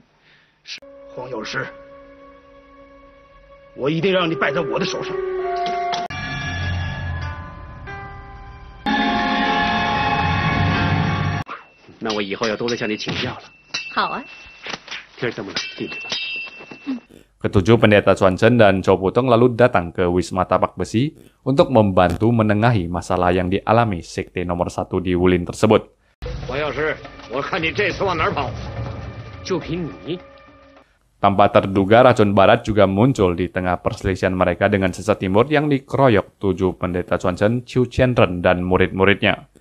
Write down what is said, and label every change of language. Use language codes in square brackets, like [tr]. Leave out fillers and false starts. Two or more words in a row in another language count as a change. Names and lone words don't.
[zh] 黄药师，我一定让你败在我的手上。那我以后要多来向你请教了。好啊。天这么冷，进去吧。 [id] Ketujuh pendeta Xuanzhen dan Zhou Putong lalu datang ke Wisma Tapak Besi untuk membantu menengahi masalah yang dialami sekte nomor 1 di Wulin tersebut. Tanpa terduga, racun barat juga muncul di tengah perselisihan mereka dengan sesat timur yang dikeroyok 7 pendeta Xuanzhen, Qiu Qianren, dan murid-muridnya.